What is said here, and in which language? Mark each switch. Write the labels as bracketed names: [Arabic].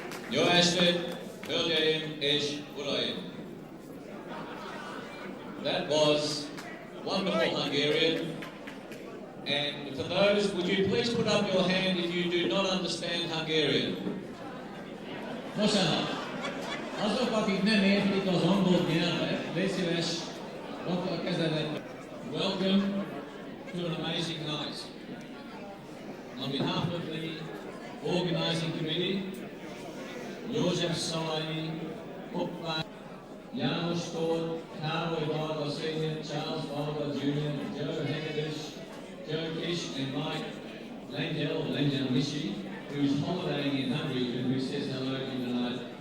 [Hungarian] Jó estét, hölgyeim és uraim! [English] That was wonderful Hungarian. And for those, would you please put up your hand if you do not understand Hungarian? [Hungarian] Bocsánat, azok, akik nem értik az angol nyelvet, légy szíves, rakd a kezedet. [English] Welcome to an amazing night. On behalf of the organising committee, József Szalai, Hoppá, János Tóth, Károly Varga Sr., Charles Varga Jr., Joe Hegedus, Joe Kish and Mike Langell Mishi, who's holidaying in Hungary and who says hello to you tonight.